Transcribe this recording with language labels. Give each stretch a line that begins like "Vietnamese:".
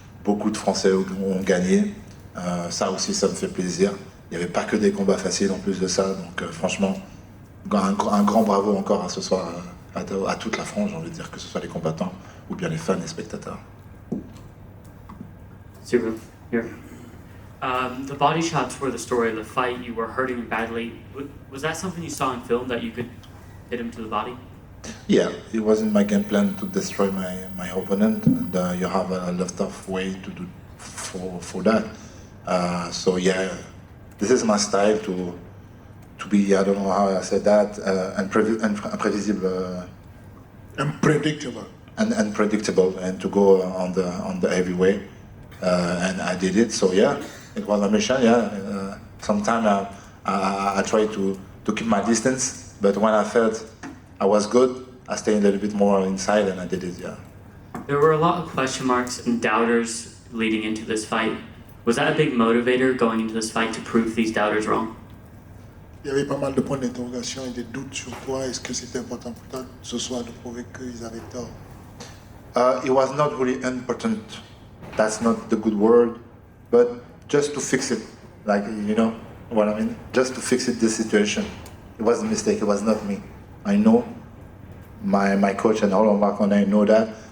French: Beaucoup de Français ont gagné, ça aussi ça me fait plaisir. Il n'y avait pas que des combats faciles en plus de ça, donc franchement, un grand bravo encore à ce soir à toute la France, j'ai envie de dire, que ce soit les combattants ou bien les fans et spectateurs.
English: Super. Here. The body shots were the story of the fight. You were hurting him badly. Was that something you saw in film, that you could hit him to the body? Yeah, it wasn't my game plan to destroy my opponent, and you have a lot of way to do for that. So yeah. This is my style to be, I don't know how I said that, unprevisible. Unpredictable. And unpredictable, and to go on the heavyweight, and I did it. So yeah, it was a mission. Yeah, sometimes I tried to keep my distance, but when I felt I was good, I stayed a little bit more inside and I did it, yeah. There were a lot of question marks and doubters leading into this fight. Was that a big motivator going into this fight to prove these doubters wrong?
French: Il y avait pas mal de points d'interrogation et des doutes sur toi. Est-ce que c'était important pour toi ce soir de prouver qu'ils avaient tort?
English: It was not really important. That's not the good word, but just to fix it. Like, you know what I mean? Just to fix it, the situation. It was a mistake, it was not me. I know, my coach and all of my colleagues know that.